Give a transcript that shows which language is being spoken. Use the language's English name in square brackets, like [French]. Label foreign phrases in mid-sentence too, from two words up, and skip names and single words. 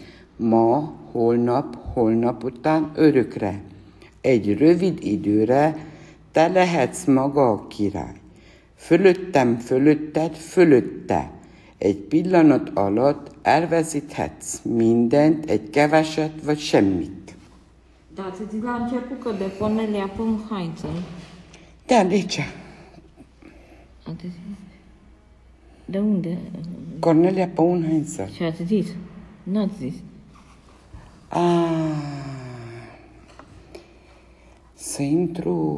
[Hungarian] Ma, holnap, holnap után örökre. Egy rövid időre te lehetsz maga a király. Fölöttem, fölötted, fölötte. Egy pillanat alatt elveszíthetsz mindent, egy keveset vagy semmit. [Romanian] Da, ați zis la început că de Cornelia Păun Heinzel. Da, de ce? De unde? Cornelia Păun Heinzel. Și ați zis? N-ați zis. Să intru...